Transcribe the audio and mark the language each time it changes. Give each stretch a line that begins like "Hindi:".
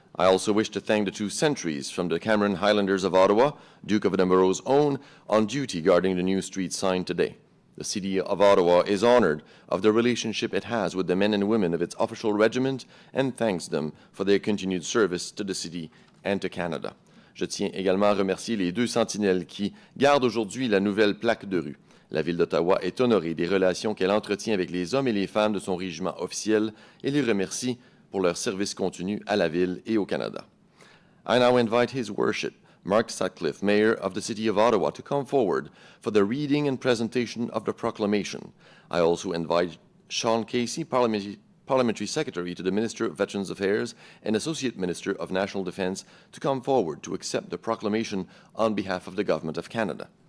English: I also wish to thank the two sentries from the Cameron Highlanders of Ottawa, Duke of Edinburgh's own, on duty guarding the new street sign today. The City of Ottawa is honored of the relationship it has with the men and women of its official regiment and thanks them for their continued service to the city and to Canada.
French: Je tiens également à remercier les deux sentinelles qui gardent aujourd'hui la nouvelle plaque de rue. La Ville d'Ottawa est honorée des relations qu'elle entretient avec les hommes et les femmes de son régiment officiel et les remercie pour leur service continu à la Ville et au Canada.
English: I now invite His Worship, Mark Sutcliffe, Mayor of the City of Ottawa, to come forward for the reading and presentation of the proclamation. I also invite Sean Casey, Parliamentary Secretary to the Minister of Veterans Affairs and Associate Minister of National Defence, to come forward to accept the proclamation on behalf of the Government of Canada.